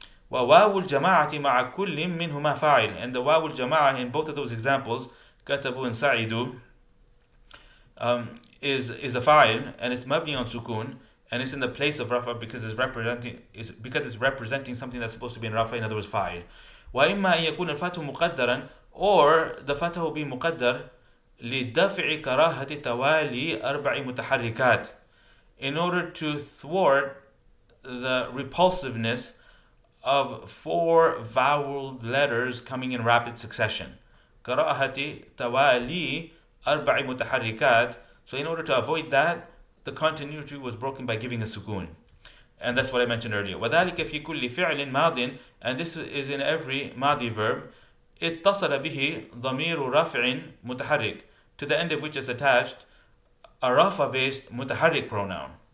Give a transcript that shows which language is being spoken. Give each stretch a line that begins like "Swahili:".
Arabic: وواو الجماعة مع كل منهما فاعل.
English: And the واو الجماعة in both of those examples, كتبوا and سعدوا, is a fa'il, and it's mabni on sukun, and it's in the place of rafa because it's representing something that's supposed to be in rafa, in other words fa'il.
Arabic: وإما أن يكون الفتح مقدرا,
English: or the fatah will be muqaddar
Arabic: لدفع كراهة توالي أربع متحركات,
English: in order to thwart the repulsiveness of 4 voweled letters coming in rapid succession.
Arabic: كراهة توالي أربع متحركات.
English: So in order to avoid that, the continuity was broken by giving a sukun. And that's what I mentioned earlier.
Arabic: وذلك في كل فعل ماض,
English: and this is in every ماضي verb,
Arabic: اتصل به ضمير رفع متحرك,
English: to the end of which is attached a rafa-based متحرك pronoun.